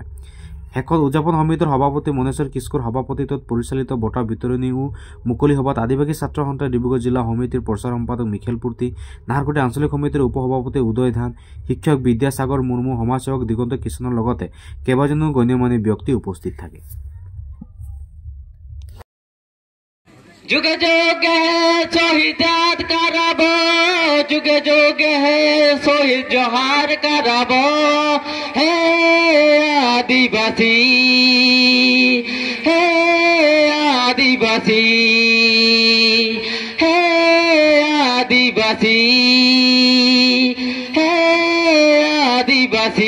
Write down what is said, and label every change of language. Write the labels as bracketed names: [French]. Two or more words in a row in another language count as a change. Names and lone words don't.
[Assamese] শেষত উদযাপন সমিতিৰ সভাপতি মনেশ্বৰ কিস্কুৰ সভাপতিত্বত পৰিচালিত বঁটা বিতৰণী ও মুকলি সভাত আদিবাসী ছাত্ৰ সন্থাৰ ডিব্ৰুগড় জিলা সমিতিৰ প্ৰচাৰ সম্পাদক মিখেল পূৰ্তি, নাহৰকটীয়া আঞ্চলিক সমিতিৰ উপসভাপতি উদয় ধান, শিক্ষক বিদ্যাসাগৰ মুৰ্মু, সমাজসেৱক দিগন্ত কৃষ্ণৰ লগতে কেইবাজনো গণ্যমান্য ব্যক্তি উপস্থিত থাকে। [Sadri] जुगे जुगे शहीदात करब, जुगे जुगे शहीद जोहार करब, हे आदिवासी, हे आदिवासी, हे आदिवासी, हे आदिवासी।